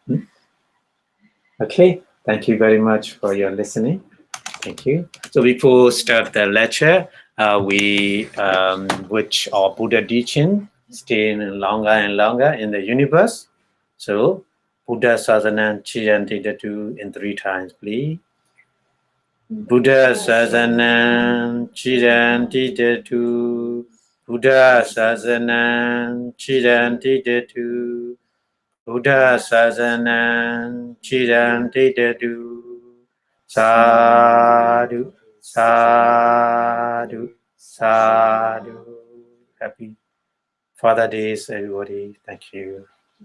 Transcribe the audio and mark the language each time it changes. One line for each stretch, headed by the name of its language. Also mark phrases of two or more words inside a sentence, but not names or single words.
English: Okay, thank you very much for your listening. Thank you. So before start the lecture, we which our Buddha teaching stay longer and longer in the universe. So
Pali: Buddha Sasanam Chiyanti Datu
English: in 3 times, please.
Pali: Buddha Sasanam Chiyanti Datu. Buddha Sasanam Chiyanti Datu. Buddha Sasanam Chiyanti Datu. Sadhu, sadhu, sadhu.
English: Happy Father Days, everybody. Thank you.